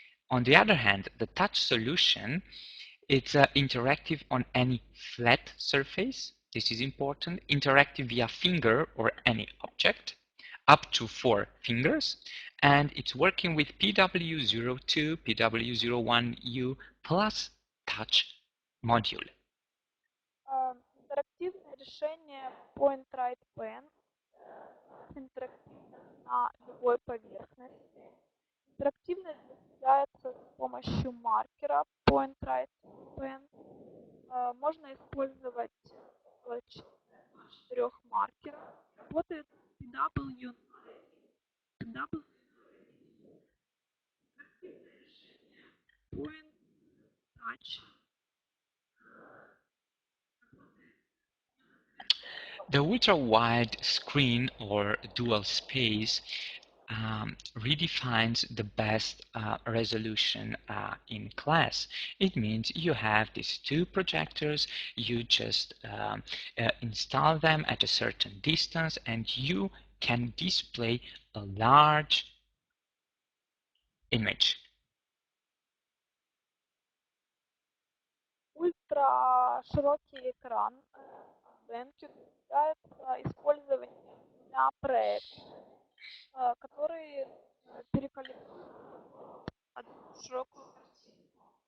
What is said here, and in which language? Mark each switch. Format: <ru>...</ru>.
<en>On the other hand, the touch solution, it's interactive on any flat surface. This is important. Interactive via finger or any object, up to 4 fingers, and it's working with PW02, PW01U plus touch module.</en> <ru>Интерактивное решение Point Right Pen, интерактивно на любой поверхности. Интерактивность достигается с помощью маркера Point Right Pen. Можно использовать около 4 маркеров. Работает PW, Point Touch.</ru> <en>The ultra-wide screen or dual space redefines the best resolution in class. It means you have these 2 projectors, you just install them at a certain distance, and you can display a large image.</en> <ru>Ультраширокий экран BenQ является использованием для проектов, которые перекалибруют одну широкую картинку.</ru>